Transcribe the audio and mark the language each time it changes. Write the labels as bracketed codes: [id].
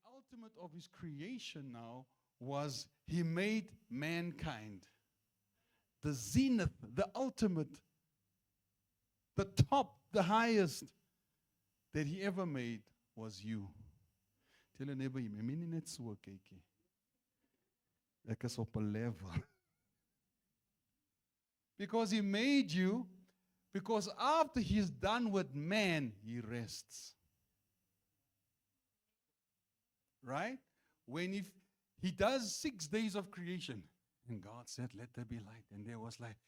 [en] ultimate of his creation now was he made mankind. The zenith, the ultimate, the top, the highest that he ever made was you. Tell your neighbor, [af] jy moet nie net so kyk nie. Ek is op 'n level. [en] Because he made you, because after he's done with man, he rests. Right? When he does 6 days of creation, and God said, let there be light, and there was light.